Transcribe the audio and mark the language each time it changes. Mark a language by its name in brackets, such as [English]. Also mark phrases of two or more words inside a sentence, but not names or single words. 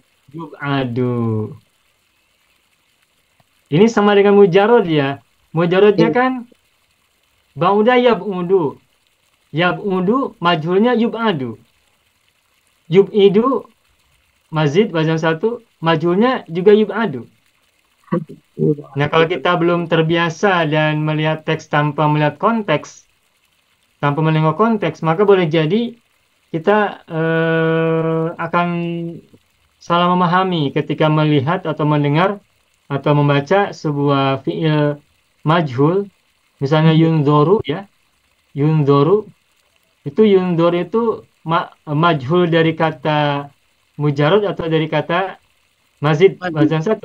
[Arabic] Yub'adu. [Indonesian] Ini sama dengan mujarad ya. Mujaradnya kan [Arabic] ba'uda yab'udu. [Indonesian] Yab'udu majhulnya yub'adu. Yub'idu mazid wazan 1, majhulnya juga yub'adu. Nah, kalau kita belum terbiasa dan melihat teks tanpa melihat konteks, tanpa menengok konteks, maka boleh jadi kita akan salah memahami ketika melihat atau mendengar atau membaca sebuah fi'il majhul, misalnya yunzoru ya, yunzoru itu yunzoru itu majhul dari kata mujarad atau dari kata mazid wazan 1.